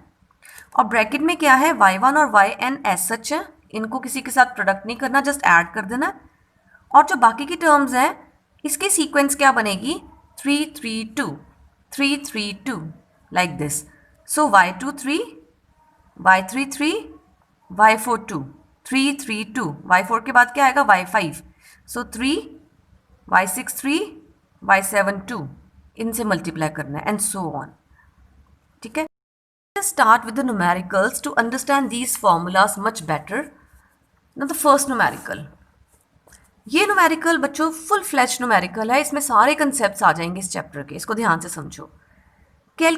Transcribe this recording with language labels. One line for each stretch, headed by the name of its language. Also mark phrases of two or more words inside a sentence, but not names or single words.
Hindi: और ब्रैकेट में क्या है, y1 और yn
English: as such
Hindi: है, इनको किसी के साथ प्रोडक्ट नहीं करना,
English: just add
Hindi: कर देना। और जो बाकी की टर्म्स हैं इसकी सीक्वेंस क्या बनेगी?
English: 3 3 2, 3 3 2, like this.
Hindi: सो y2 3, y3 3, y4 2, 3 3 2, y4 के बाद क्या आएगा? y5, सो 3, y6 3, y7 2, इनसे मल्टीप्लाई करना है
English: and so on,
Hindi: ठीक है।
English: start with the numericals to understand these formulas much better. now the first numerical,
Hindi: ये न्यूमेरिकल बच्चों
English: full flash numerical
Hindi: है, इसमें सारे कंसेप्ट्स आ जाएंगे इस चैप्टर के, इसको ध्यान से समझो।